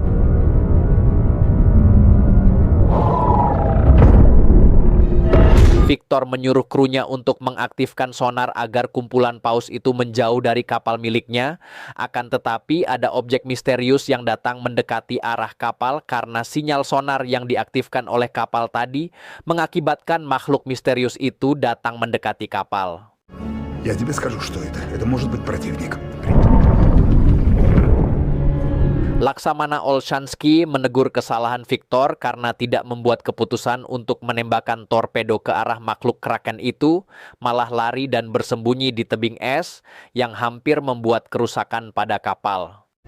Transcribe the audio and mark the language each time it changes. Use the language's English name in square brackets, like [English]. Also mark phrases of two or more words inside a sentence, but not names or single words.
[Indonesian] Victor menyuruh krunya untuk mengaktifkan sonar agar kumpulan paus itu menjauh dari kapal miliknya. Akan tetapi ada objek misterius yang datang mendekati arah kapal karena sinyal sonar yang diaktifkan oleh kapal tadi mengakibatkan makhluk misterius itu datang mendekati kapal. [Russian] Я тебе скажу, что это. Это может быть противник. [Indonesian] Laksamana Olshansky menegur kesalahan Victor karena tidak membuat keputusan untuk menembakkan torpedo ke arah makhluk Kraken itu, malah lari dan bersembunyi di tebing es yang hampir membuat kerusakan pada kapal.